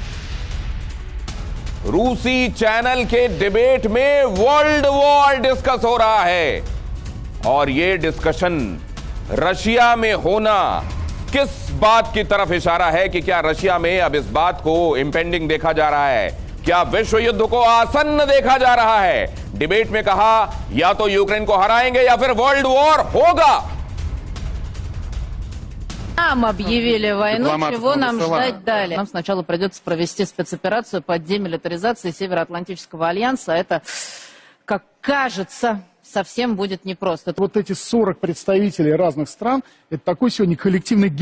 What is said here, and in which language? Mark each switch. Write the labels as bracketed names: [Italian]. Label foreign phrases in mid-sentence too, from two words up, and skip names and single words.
[Hindi] रूसी चैनल के डिबेट में [English] world war discuss [Hindi] हो रहा है और यह डिस्कशन रशिया में होना किस बात की तरफ इशारा है कि क्या रशिया में अब इस बात को इंपेंडिंग देखा जा रहा है? क्या विश्व युद्ध को आसन्न देखा जा रहा है? डिबेट में कहा या तो यूक्रेन को हराएंगे या फिर [English] world war [Hindi] होगा। [Russian] Нам объявили войну, чего нам ждать далее? Нам сначала придется провести спецоперацию по демилитаризации Североатлантического альянса. Это, как кажется, совсем будет непросто. Вот эти 40 представителей разных стран, это такой сегодня коллективный Гитлер.